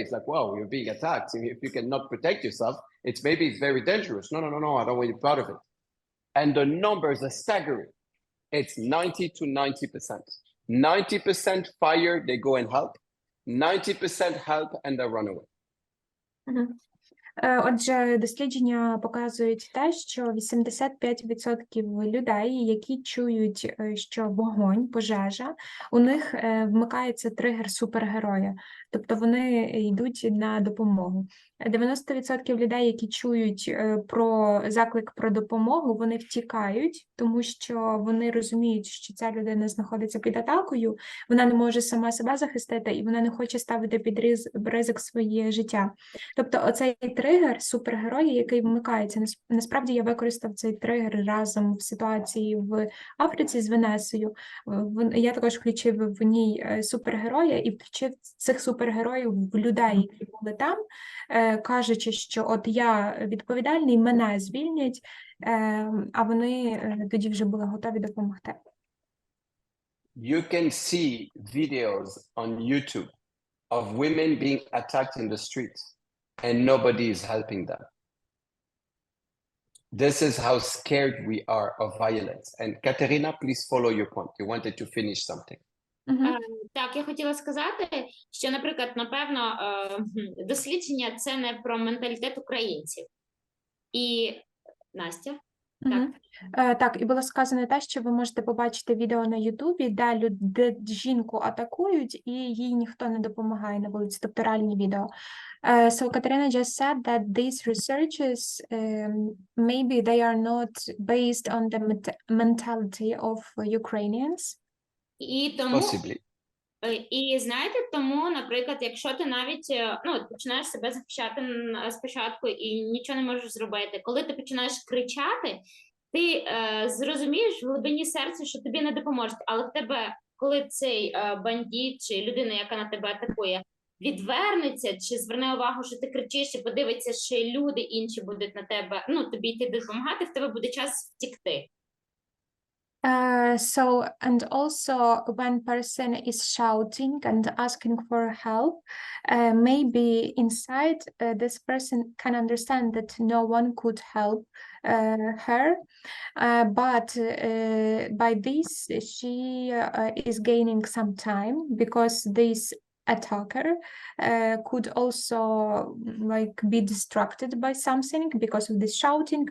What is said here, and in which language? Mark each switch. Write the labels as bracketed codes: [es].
[en] It's like, wow, you're being attacked. If you cannot protect yourself, it's very dangerous. No, I don't want you part of it. And the numbers are staggering. It's 90 to 90%. 90% fire, they go and help. 90% help and they run away. [uk] Отже, дослідження показують те, що 85% людей, які чують, що вогонь, пожежа, у них вмикається тригер супергероя, тобто вони йдуть на допомогу. 90% людей, які чують про заклик про допомогу, вони втікають, тому що вони розуміють, що ця людина знаходиться під атакою, вона не може сама себе захистити і вона не хоче ставити під ризик своє життя. Тобто оцей тригер супергерої, який вмикається, насправді я використав цей тригер разом в ситуації в Африці з Венесою. Я також включив в ній супергероя і включив цих супергероїв в людей, які були там, кажучи, що от я відповідальний, мене звільнять, а вони тоді вже були готові допомогти. [en] You can see videos on YouTube of women being attacked in the streets and nobody is helping them. This is how scared we are of violence. And Katerina, please follow your point. You wanted to finish something. [uk] Так, я хотіла сказати, що, наприклад, напевно, дослідження – це не про менталітет українців. І, Настя? Так. Так, і було сказано те, що ви можете побачити відео на Ютубі, де жінку атакують, і їй ніхто не допомагає на вулиці, тобто реальні відео. [en] So Katerina just said that these researches, maybe they are not based on the mentality of Ukrainians. [uk] І тому, [en] Possibly. [uk] і знаєте, тому, наприклад, якщо ти навіть починаєш себе захищати спочатку і нічого не можеш зробити, коли ти починаєш кричати, ти зрозумієш в глибині серця, що тобі не допоможуть, але в тебе, коли цей бандит чи людина, яка на тебе атакує, відвернеться чи зверне увагу, що ти кричиш і подивиться, що люди інші будуть на тебе, тобі йти допомагати, в тебе буде час втікти. [en] So, and also when person is shouting and asking for help, maybe inside this person can understand that no one could help her, but by this she is gaining some time because this attacker could also be distracted by something because of this shouting.